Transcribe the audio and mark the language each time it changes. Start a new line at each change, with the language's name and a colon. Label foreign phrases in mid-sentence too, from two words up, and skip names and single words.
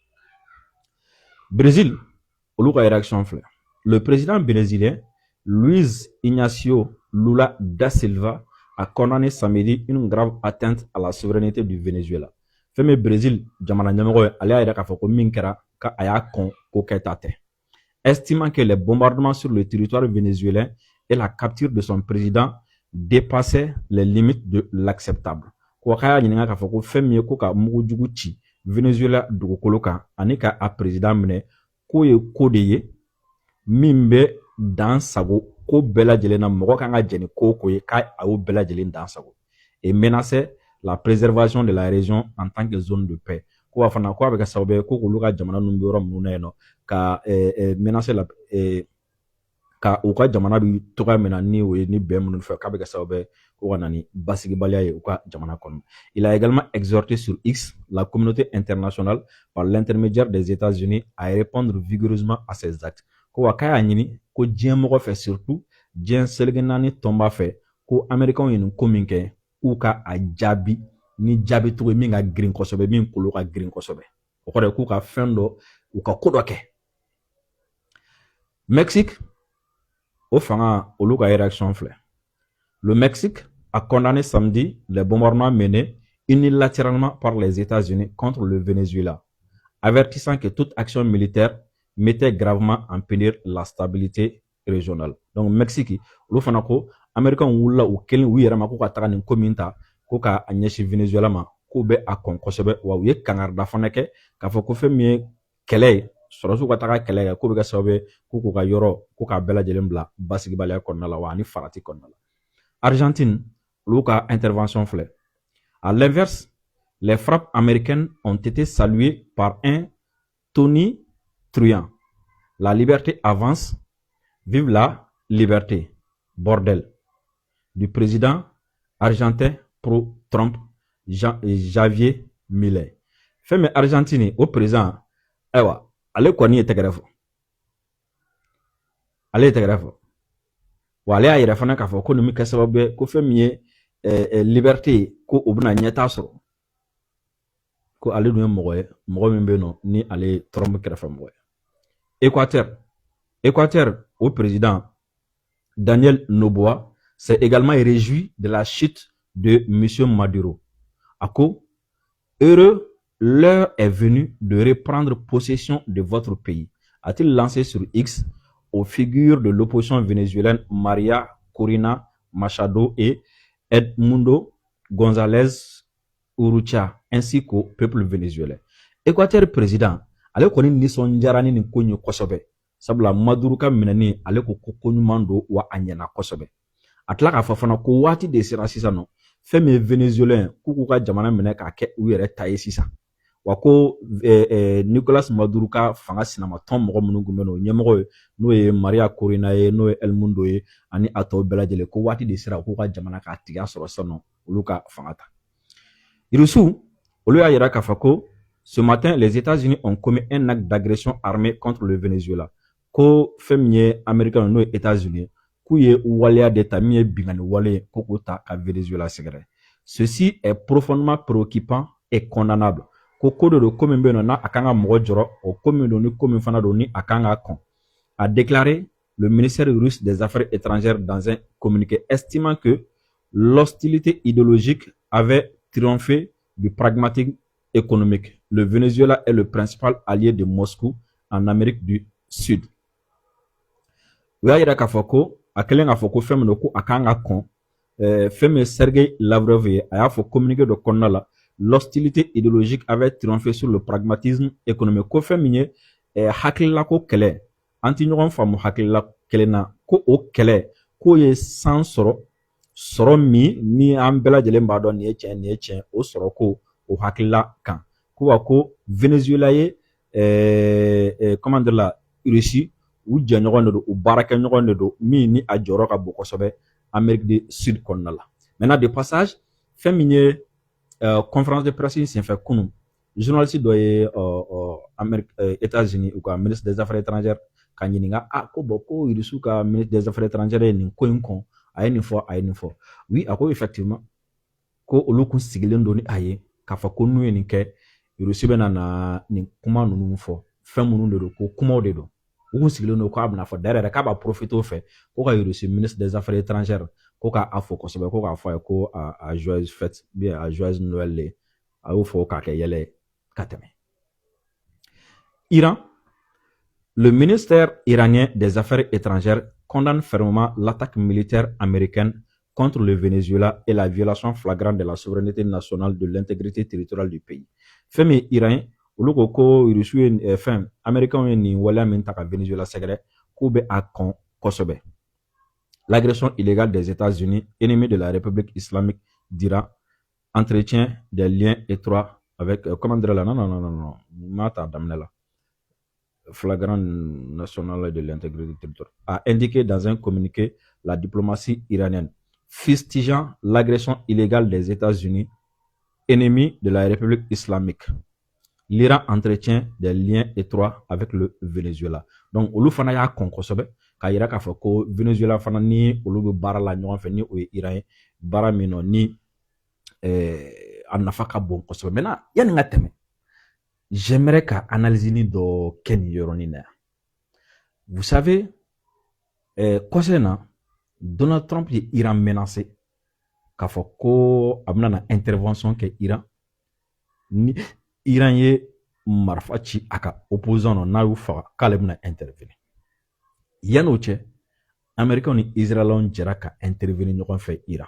Bambara: Brésil olu ka réaction filɛ.
French: Le président brésilien Luiz Inácio Lula da Silva a condamné samedi une grave atteinte à la souveraineté du Venezuela.
Bambara: Fɛn min Brésil jamana ɲɛmɔgɔ ye ale y'a yɛrɛ k'a fɔ ko min kɛra ka a y'a kɔn ko kɛta tɛ.
French: Estimant que les bombardements sur le territoire vénézuélien et la capture de son président dépassaient les limites de l'acceptable.
Bambara: Ko k'a y'a ɲininka k'a fɔ ko fɛn min ye ko ka mugujugu ci Venezuela dugukolo kan ani ka a président minɛ k'o ye ko de ye min bɛ dan sago ko bɛɛ lajɛlen na mɔgɔ kan ka jɛn ni ko ye k'a y'o bɛɛ lajɛlen dan sago
French: et menaçait la préservation de la région en tant que zone de paix.
Bambara: Ko fana ko a bɛ kɛ sababu ye ko olu ka jamana ninnu bɛ yɔrɔ minnu na yen nɔ ka menacer ka u ka jamana bi toga mina ni o ye ni bɛn minnu fɛ k'a bɛ kɛ sababu ye ko ka na ni basigibaliya ye u ka jamana kɔnɔ.
French: Il a également exhorté sur X la communauté internationale par l'intermédiaire des États-Unis à répondre vigoureusement à ces actes.
Bambara: Ko wa k'a y'a ɲini ko diɲɛ mɔgɔ fɛ surtout diɲɛ seleke naani tɔnba fɛ ko américains ye nin ko min kɛ k'u ka a jaabi ni jaabi cogo min ka girin kosɛbɛ min kolo ka girin kosɛbɛ. O kɔrɔ ye k'u ka fɛn dɔ u ka ko dɔ kɛ. Mexique au fanga olu ka réaction filɛ.
French: Le Mexique a condamné samedi les bombardements menés unilatéralement par les États-Unis contre le Venezuela, avertissant que toute action militaire mettait gravement en péril la stabilité régionale.
Bambara: Donc Mexique olu fana ko Américains wulila u kelen u yɛrɛ ma k'u ka taga nin ko min ta ko ka a ɲɛsin Venezuela ma k'u bɛ a kɔn kosɛbɛ wa u ye kangarida fana kɛ k'a fɔ ko fɛn min ye kɛlɛ ye sɔrɔsiw ka taga kɛlɛ kɛ k'o bɛ kɛ sababu ye k'u ka yɔrɔ k'u ka bɛɛ lajɛlen bila basigibaliya kɔnɔna la wa ani farati kɔnɔna la. Argentine olu ka intervention filɛ.
French: À l'inverse, les frappes américaines ont été saluées par un tonitruant. La liberté avance, vive la liberté, bordel. Du président argentin pro-Trump, Javier Milei. Femme Argentine au président,
Bambara: ewa, ale kɔni ye tɛgɛrɛ fɔ. Ale ye tɛgɛrɛ fɔ. Wa ale y'a yɛrɛ fana k'a fɔ ko nin bɛ kɛ sababu ye ko fɛn min ye liberté ko o bɛna ɲɛtaa sɔrɔ. Ko ale dun ye mɔgɔ ye mɔgɔ min bɛ yen nɔ ni ale ye Trump kɛrɛfɛ mɔgɔ ye.
French: Équateur au président Daniel Noboa s'est également réjoui de la chute de M. Maduro. Ako, heureux, l'heure est venue de reprendre possession de votre pays, a-t-il lancé sur X aux figures de l'opposition vénézuélienne María Corina Machado et Edmundo González Urrutia, ainsi qu'au peuple vénézuélien. Équateur président,
Bambara: ale kɔni nisɔndiyara ni nin ko in ye kosɛbɛ. Sabula Maduro ka minɛni ale ko ko ɲuman don wa a ɲɛna kosɛbɛ. A tila k'a fɔ fana ko waati de sera sisan nɔ fɛn min ye vénézuélien k'u ka jamana minɛ k'a kɛ u yɛrɛ ta ye sisan. Wa ko Nicolas Maduro ka fanga sinamatɔn mɔgɔ minnu tun bɛ n'o ɲɛmɔgɔ ye n'o ye Maria Corina ye n'o ye Edmundo ye ani a tɔw bɛɛ lajɛlen ko waati de sera k'u ka jamana k'a tigiya sɔrɔ sisan nɔ olu ka fanga ta. Irusu olu y'a yira k'a fɔ ko
French: ce matin les États-Unis ont commis un acte d'agression armée contre le Venezuela.
Bambara: Ko fɛn min ye Américain n'o ye États-Unis k'u ye waleya de ta min ye bingani wale ye ko k'o ta ka Venezuela sɛgɛrɛ.
French: Ceci est profondément préoccupant et condamnable.
Bambara: Ko de do ko min bɛ yen nɔ n'a a kan ka mɔgɔ jɔrɔ o ko min don ni ko min fana don ni a kan ka kɔn.
French: A déclaré le ministère russe des Affaires étrangères dans un communiqué estimant que l'hostilité idéologique avait triomphé du pragmatisme économique. Le Venezuela est le principal allié de Moscou en Amérique du Sud.
Bambara: U y'a yira k'a fɔ ko a kɛlen k'a fɔ ko fɛn min don ko a kan ka kɔn fɛn min ye Sergei Lavrov ye a y'a fɔ communiqué dɔ kɔnɔna la
French: l'hostilité idéologique avait triomphé sur le pragmatisme économique.
Bambara: Ko fɛn min ye hakililako kɛlɛ an ti ɲɔgɔn faamu hakilila kelen na ko o kɛlɛ k'o ye san sɔrɔ min ni an bɛɛ lajɛlen b'a dɔn nin ye tiɲɛ o sɔrɔ ko o hakilila kan ko wa ko Venezuela ye
French: comment dire la Russie
Bambara: u jɛɲɔgɔn de don u baarakɛɲɔgɔn de don min ni a jɔyɔrɔ ka bon kosɛbɛ Amérique du Sud kɔnɔna la.
French: Maintenant de passage
Bambara: fɛn min ye
French: conférence de presse
Bambara: senfɛ kunun journaliste dɔ ye États-Unis u ka
French: ministre des Affaires étrangères
Bambara: ka ɲininka ko bon ko Russie ka
French: ministre des Affaires étrangères
Bambara: ye nin ko in kɔn a ye nin fɔ oui a ko effectivement ko olu kun sigilen don ni a ye k'a fɔ ko n'u ye nin kɛ Russie bɛ na nin kuma ninnu fɔ fɛn minnu de don ko kumaw de don u kun sigilen don k'a bɛna fɔ d'ailleurs k'a b'a profiter o fɛ ko ka Russie
French: ministre des Affaires étrangères
Bambara: ko k'a fɔ kosɛbɛ ko k'a fɔ a ye ko a
French: joyeuse fête bien
Bambara: a
French: joyeuse Noël
Bambara: le a y'o fɔ k'a kɛ yɛlɛ ka tɛmɛ.
French: Iran, le ministère iranien des Affaires étrangères condamne fermement l'attaque militaire américaine contre le Venezuela et la violation flagrante de la souveraineté nationale de l'intégrité territoriale du pays.
Bambara: Fɛn min Iran olu ko ko Russie ye fɛn Américains ye nin waleya min ta ka Venezuela sɛgɛrɛ k'u bɛ a kɔn kosɛbɛ.
French: L'agression illégale des États-Unis, ennemi de la République islamique d'Iran, entretient des liens étroits avec comment dire là non mata damne la flagrant national de l'intégrité territoriale, a indiqué dans un communiqué la diplomatie iranienne, fustigeant l'agression illégale des États-Unis, ennemis de la République islamique. L'Iran entretient des liens étroits avec le Venezuela.
Bambara: Donc, olu fana y'a kɔn kosɛbɛ k'a yira k'a fɔ ko Venezuela fana ni olu bɛ baara la ɲɔgɔn fɛ ni o ye Iran ye, baara min nɔ ni a nafa ka bon kosɛbɛ. Maintenant, yanni n ka tɛmɛ, j'aimerais ka analyse dɔ kɛ nin yɔrɔnin na yan.
French: Vous savez,
Bambara: kɔsɛ na Donald Trump ye Iran menacé k'a fɔ ko a bɛna na intervention kɛ Iran ni Iran ye marifa ci a ka opposant nɔ n'a y'u faga k'ale bɛna intervenir. Yanni o cɛ, Américains ni Israéliens jɛra ka intervenir ɲɔgɔn fɛ Iran.